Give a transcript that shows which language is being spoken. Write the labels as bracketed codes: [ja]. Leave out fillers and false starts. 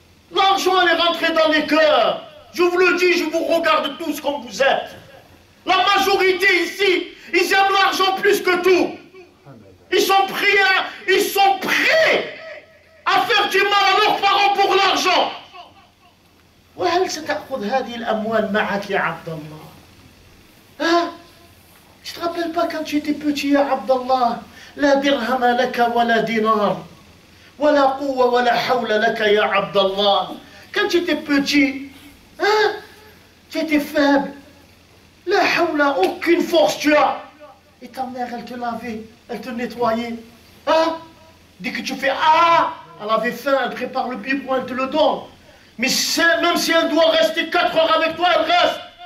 [fr] L'argent est rentré dans les cœurs. Je vous le dis, je vous regarde tous comme vous êtes. La majorité ici, ils aiment l'argent plus que tout. Ils sont prêts à faire du mal à leurs parents pour l'argent. [ar] وهل ستأخذ هذه الأموال معك يا عبد الله؟ [fr] Tu te rappelles pas quand tu étais petit [ar] يا عبد الله لا درهم لك ولا دينار ولا قوة ولا حول لك يا عبد الله. [fr] Quand tu étais petit, hein, tu étais faible. La hawla, aucune force tu as. Et ta mère, elle te lavait, elle te nettoyait. Hein? Dès que tu fais ah, elle avait faim, elle prépare le biberon, elle te le donne. Mais même si elle doit rester 4 heures avec toi, elle reste.